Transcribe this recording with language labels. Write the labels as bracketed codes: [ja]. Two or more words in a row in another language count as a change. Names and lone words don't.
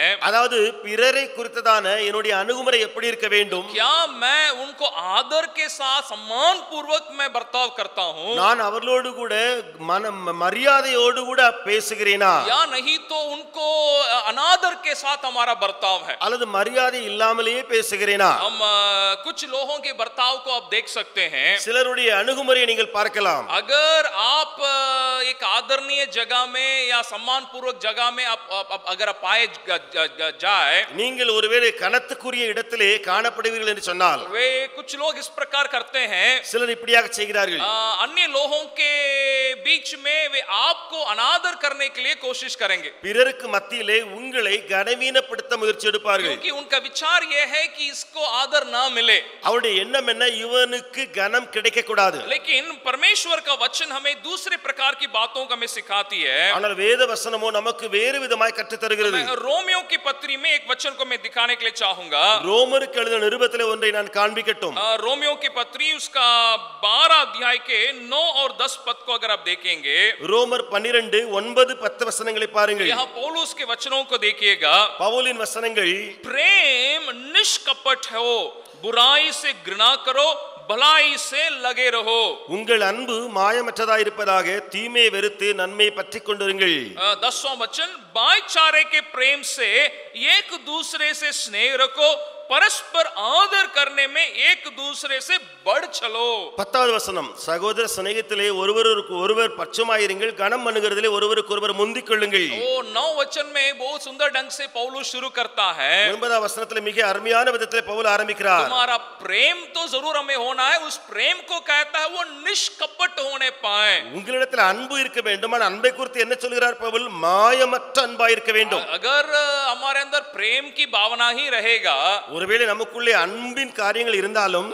[ta] அதாவது பிறரை குறித்ததான என்னுடைய அணுகுமுறை எப்படி இருக்க வேண்டும், [hi] क्या मैं उनको आदर के साथ सम्मान पूर्वक मैं बर्ताव करता हूँ, [ta] நான் அவர்களோடு கூட மரியாதையோடு கூட பேசுகிறேனா, [hi] या नहीं तो उनको अनादर के साथ हमारा बर्ताव है। [ta] அல்லது மரியாதை இல்லாமலேயே பேசுகிறேனா. [hi] हम कुछ लोगों के बर्ताव को आप देख सकते हैं, [ta] சிலருடைய அணுகுமுறையை நீங்கள் பார்க்கலாம். [hi] अगर आप एक आदरणीय जगह में या सम्मान पूर्वक जगह में आप अगर पाए जाए, [ta] நீங்கள் ஒருவேளை கனத்துக்குரிய இடத்திலே காணப்படுவீர்கள் என்று சொன்னால், [hi] वे कुछ लोग इस प्रकार करते हैं, [ta] சிலர் இப்படியாக செய்கிறார்கள். [hi] अन्य लोगों के बीच में वे आपको अनादर करने के लिए कोशिश करेंगे, [ta] பிறருக்கு மத்தியிலே உங்களை கனவீனப்படுத்த முயற்சி எடுப்பார்கள். [hi] क्योंकि उनका विचार यह है कि इसको आदर ना मिले, [ta] அவருடைய எண்ணம் என்ன, இவனுக்கு கனம் கிடைக்க கூடாது. [hi] लेकिन परमेश्वर का वचन हमें दूसरे प्रकार की बातों को हमें सिखाती है। [ta] ஆனால் வேத வசனமோ நமக்கு வேறு விதமாய் கற்றுத் தருகிறது. [hi] रोमियो की पत्री में एक वचन को मैं दिखाने के लिए चाहूंगा, [ta] ரோமருக்கு எழுதின நிருபத்திலே ஒன்றை நான் காண்பிக்கட்டும். [hi] रोमियो की पत्री उसका 12 अध्याय के 9 और 10 पद को अगर आप देखेंगे, [ta] ரோமர் 12 9 10 வசனங்களை பாருங்கள். [hi] यहाँ पौलुस के वचनों को देखिएगा, [ta] பவுலின் வசனங்கள், [hi] प्रेम निष्कपट हो, बुराई से घृणा करो, भलाई से लगे रहो। [ta] உங்கள் அன்பு மாயமற்றதாய் இருப்பதாக, தீமையை வெறுத்து நன்மையை பற்றிக் கொண்டிருங்கள். [hi] 10वां वचन, भाईचारे के प्रेम से एक दूसरे से स्नेह रखो, परस्पर आदर करने में एक दूसरे से बढ़ चलो। [ta] 10வது வசனம், சகோதர சிநேகத்திலே ஒருவருக்கு ஒருவர் பட்சமாயிருங்கள், கனம் பண்ணுகிறதிலே ஒருவருக்கு ஒருவர் முந்திக் கொள்ளுங்கள். [hi] वो 9 वचन में बहुत सुंदर ढंग से पौलुस शुरू करता है। [ta] 9வது வசனத்திலே மிக அருமையான விதத்திலே பவுல் ஆரம்பிக்கிறார். [hi] तुम्हारा प्रेम तो जरूर हमें होना है, उस प्रेम को कहता है वो निष्कपट होने पाए। [ta] உங்களிடத்தில் அன்பு இருக்க வேண்டும். ஆனால் அன்பை குறித்து என்ன சொல்கிறார் பவுல்? மாயமற்ற அன்பாய் இருக்க வேண்டும். [hi] अगर हमारे अंदर प्रेम की भावना ही रहेगा, [ta] ஒருவேளை நமக்குள்ளே அன்பின் காரியங்கள் இருந்தாலும்